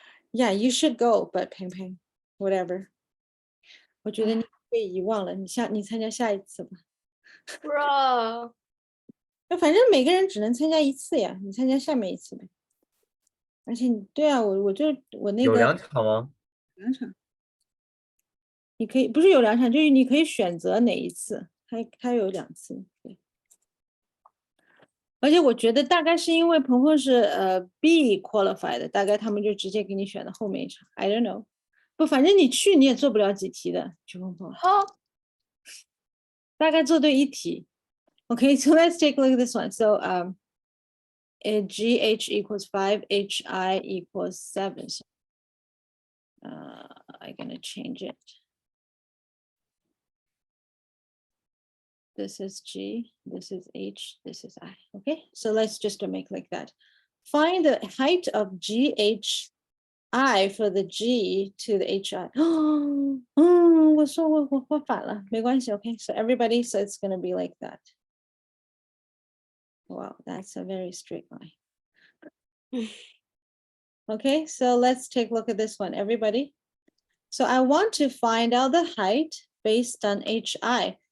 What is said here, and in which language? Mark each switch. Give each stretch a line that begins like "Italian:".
English: Yeah, you should go, but 鹏鹏 whatever.
Chinese: 我觉得你被遗忘了，你参加下一次吧。
English: Bro.
Chinese: 那反正每个人只能参加一次呀，你参加下面一次呗。而且你对啊，我那有个 2场吗？ 2场。你可以不是有2场，就是你可以选择哪一次，它有2次，对。而且我觉得大概是因为鹏鹏是B qualified 的，大概他们就直接给你选的后面一场 ，
English: I don't know。
Chinese: 不，反正你去你也做不了几题的，去鹏鹏。大概做对1题。
English: Okay, so let's take a look at this one. So GH equals 5, HI equals 7. So, I'm gonna change it. This is G, this is H, this is I. Okay, so let's just make like that. Find the height of GHI for the G to the HI.
Chinese: Oh, 我说我反了，没关系。
English: Okay, so everybody, so it's gonna be like that. Wow, that's a very straight line. Okay, so let's take a look at this one, everybody. So I want to find out the height based on HI.